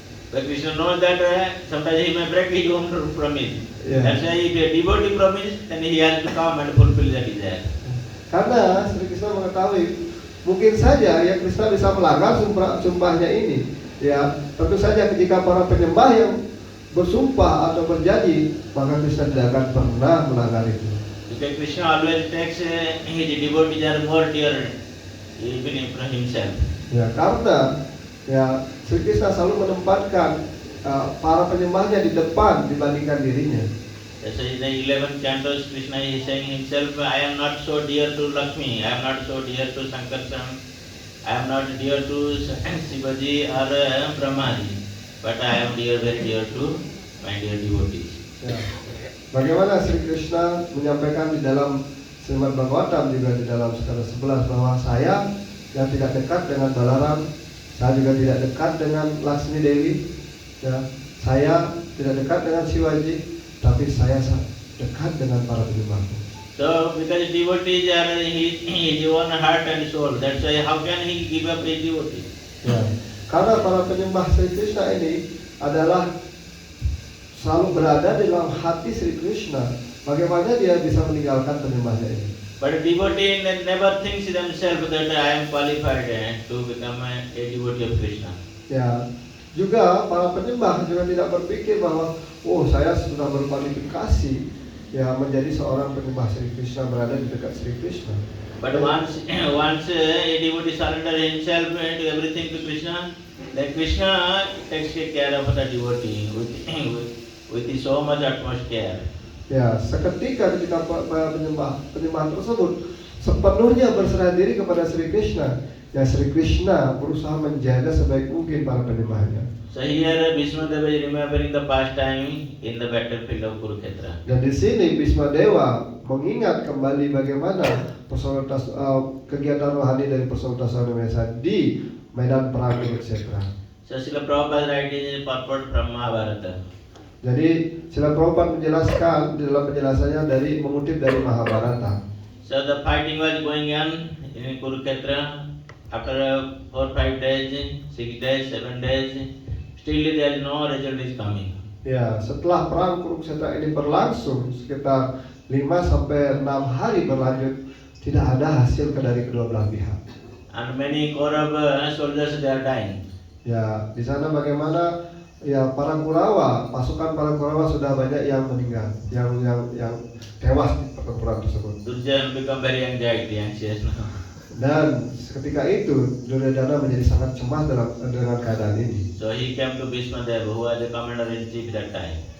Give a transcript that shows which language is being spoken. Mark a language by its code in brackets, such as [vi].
[en] But Krishna knows that sometimes he may break his own promise. Yeah. That's why if a devotee promise, then he has to come and fulfill that desire. [id] Karena Sri Krishna mengetahui mungkin saja ya Krishna bisa melanggar sumpahnya ini. Ya, tentu saja jika para penyembah yang bersumpah atau berjanji, maka Krishna tidak akan pernah melanggar itu. [en] Because Krishna always takes his devotees are more dear even from himself. [id] Ya, karena ya Sri Krishna selalu menempatkan para penyembahnya di depan dibandingkan dirinya. [en] That's why in the 11th cantos Krishna is saying himself, I am not so dear to Lakshmi, I am not so dear to Sankarsam, I am not dear to Shivaji or Brahmaji, but I am very dear to my dear devotees. [id] Ya. Bagaimana Sri Krishna menyampaikan di dalam Srimad Bhagavatam juga di dalam skala 11 bahwa saya yang tidak dekat dengan Balaram, saya juga tidak dekat dengan Laksmi Dewi, ya, saya tidak dekat dengan Shivaji, tapi saya dekat dengan para penyembahku. [en] So because devotees are his own heart and soul, that's why how can he give up his devotees? [id] Ya, karena para penyembah Sri Krishna ini adalah selalu berada di dalam hati Sri Krishna. Bagaimana dia bisa meninggalkan penyembahnya ini? [en] But a devotee never thinks themselves that I am qualified to become a devotee of Krishna. [id] Ya, juga para penyembah juga tidak berpikir bahwa saya sudah berkualifikasi ya menjadi seorang penyembah Sri Krishna, berada di dekat Sri Krishna. [en] But once a devotee surrenders himself and everything to Krishna, then Krishna takes care of the devotee with so much utmost care. [id] Ya, seketika ketika penyembah tersebut sepenuhnya berserah diri kepada Sri Krishna, yang Sri Krishna berusaha menjaga sebaik mungkin para penyembahnya. [en] So here Bhishma Deva is remembering the past time in the battlefield of Kurukshetra. [id] Dan di sini Bhisma Dewa mengingat kembali bagaimana kegiatan rohani dari Persaudaraan Sahaja di medan perang Kurukshetra. [en] So Srila Prabhupada writing in purport from Mahabharata. [id] Jadi Srila Prabhupada menjelaskan di dalam penjelasannya dari mengutip dari Mahabharata. [en] So the fighting was going on in Kurukshetra. After 4-5 days, 6 days, 7 days, still there is no result is coming. [id] Ya, setelah perang Kurukshetra ini berlangsung sekitar 5 sampai 6 hari berlanjut, tidak ada hasil dari kedua belah pihak. [en] And many Kaurava soldiers they are dying. [id] Ya, di sana bagaimana ya para Kurawa, pasukan para Kurawa sudah banyak yang meninggal, yang tewas di pertempuran tersebut. [en] Durjan become very anxious now. [id] Dan ketika itu Duryodhana menjadi sangat cemas dengan keadaan ini. [en] So he came to Bhishma Deva, who was the commander in chief that time.